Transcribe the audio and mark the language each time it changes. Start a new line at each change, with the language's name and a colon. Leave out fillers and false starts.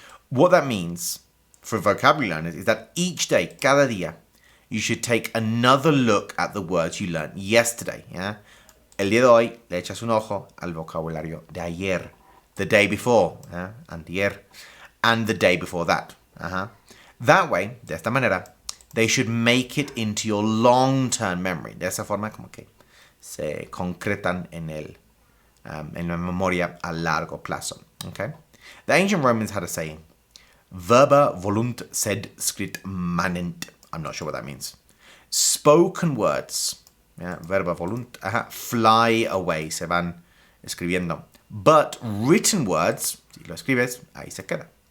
English: What that means for vocabulary learners is that each day, cada día, you should take another look at the words you learned yesterday. ¿Ya?
Spanish: El día de hoy le echas un ojo al vocabulario de ayer,
English: the day before,
Spanish: antier,
English: and the day before that. That way,
Spanish: de esta manera,
English: they should make it into your long-term memory.
Spanish: De esa forma como que se concretan en la memoria a largo plazo.
English: Okay? The ancient Romans had a saying,
Latin: verba volunt sed scrit manent.
English: I'm not sure what that means. Spoken words,
Latin: verba volunt,
English: fly away,
Spanish: se van escribiendo.
English: But written words,
Spanish: si lo escribes, ahí se queda.